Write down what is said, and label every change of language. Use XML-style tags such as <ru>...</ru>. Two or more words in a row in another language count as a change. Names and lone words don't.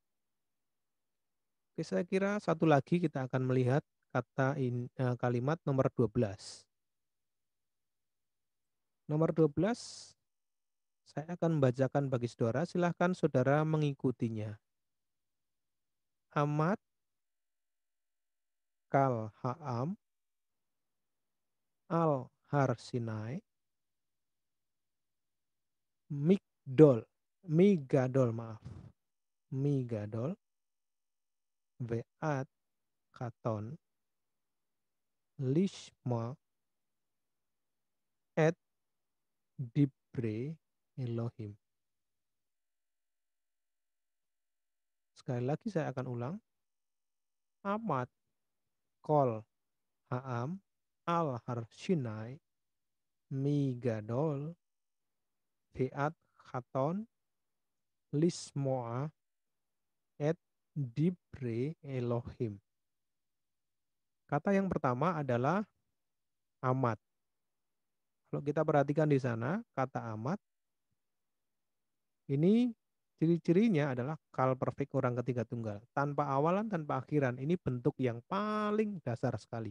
<id>Oke, saya kira satu lagi kita akan melihat kalimat nomor 12. Nomor 12 saya akan membacakan bagi saudara, silahkan saudara mengikutinya.</id> <he>עמד כל העם על הר סיני מגדול מגדול maaf מגדול ועד קטן לשמוע את דברי אלהים.</he> <id>Sekali lagi saya akan ulang.</id> <he>עמד כל העם על הר סיני מגדול ועד קטן לשמוע את דברי אלהים.</he> <id>Kata yang pertama adalah amat. Kalau kita perhatikan di sana, kata amat ini ciri-cirinya adalah kal perfect orang ketiga tunggal. Tanpa awalan, tanpa akhiran. Ini bentuk yang paling dasar sekali.</id>